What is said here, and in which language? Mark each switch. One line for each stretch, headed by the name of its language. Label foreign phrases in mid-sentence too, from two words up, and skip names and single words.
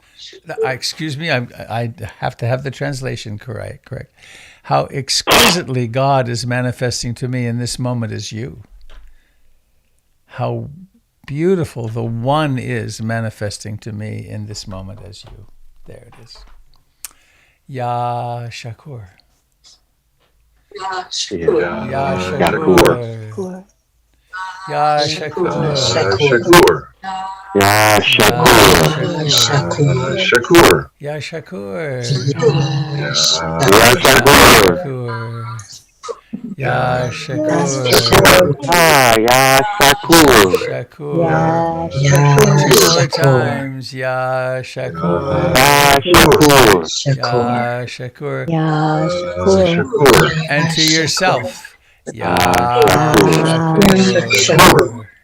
English: Excuse me, I have to have the translation correct. How exquisitely God is manifesting to me in this moment as you. How beautiful the one is manifesting to me in this moment as you. There it is. Yashakur. Yashakur. Yashakur. Yashakur. Shakur. Yashakur. Shakur. Yashakur. Yashakur. Shakur. Two more times. Yashakur. Yashakur. And to yourself. Yashakur.